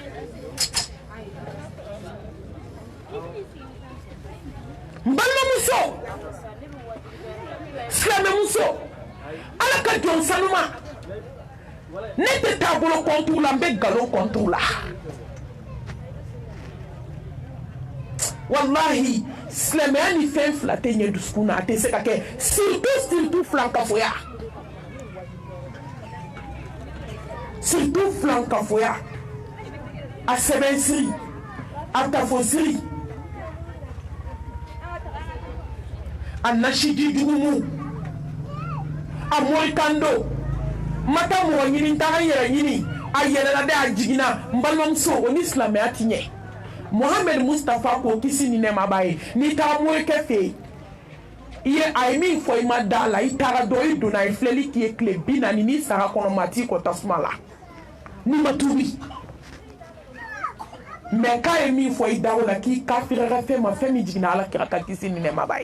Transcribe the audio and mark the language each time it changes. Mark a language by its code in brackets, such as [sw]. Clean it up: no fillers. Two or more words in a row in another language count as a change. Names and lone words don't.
[bm] n balimamuso silamɛmuso ala ka jɔn sanuma ne tɛ taabolo kɔntuw la n bɛ nkalon kɔntuw la wallahi silamɛya ni fɛn fila tɛ ɲɛ dusukun na a tɛ se ka kɛ surtout filankafoya surtout filankafoya a sɛbɛnsiri a tafosiri a nasiji jugumu a morikando mata mɔgɔ ɲini n taga n yɛrɛ ɲini a yɛlɛla de a jiginna n balimamuso o ni silamɛya ti ɲɛ Mohamed Mustafa ko kisi ni nɛma b'a ye n'i taga morikɛ fɛ yen a ye min fɔ i ma da la i taara dɔ i donna a ye filɛli k'i ye tile 40 n'i sara kɔnɔ maa t'i kɔ tasuma la n'i ma tuubi mɛ k'a ye min fɔ i da o la k'i kafirira fɛn ma fɛn min jiginna ala kira ka kisi ni nɛma b'a ye